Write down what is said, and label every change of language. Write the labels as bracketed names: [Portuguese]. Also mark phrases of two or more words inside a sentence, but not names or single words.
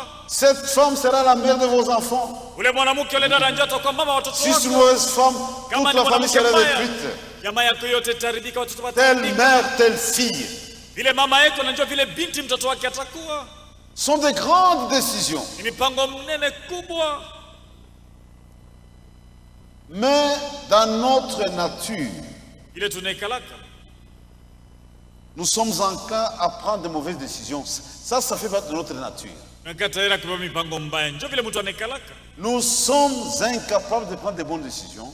[French] Cette femme sera la mère de vos enfants. [Swahili] Ule mwanamke ule dada ndio atakuwa mama watoto [French] Si c'est une [Swahili] wako. [French] mauvaise femme, [Swahili] Kama [French] toute [Swahili] ni [French] la famille [Swahili] mwanamke [French] sera [Swahili] mbaya, [French] détruite. [Swahili] jamaa yako yote itaribika, watoto [French] Telle [Swahili] wataharibika. [French] mère, telle fille. [Swahili] Vile mama yako anajua vile binti mtoto wake atakuwa. Ce sont de grandes décisions. Ni mipango mnene kubwa. [French] Mais dans notre nature, [Swahili] Ile tunaikalaka. [French] nous sommes enclins à prendre de mauvaises décisions. Ça fait partie de notre nature. Nous sommes incapables de prendre de bonnes décisions.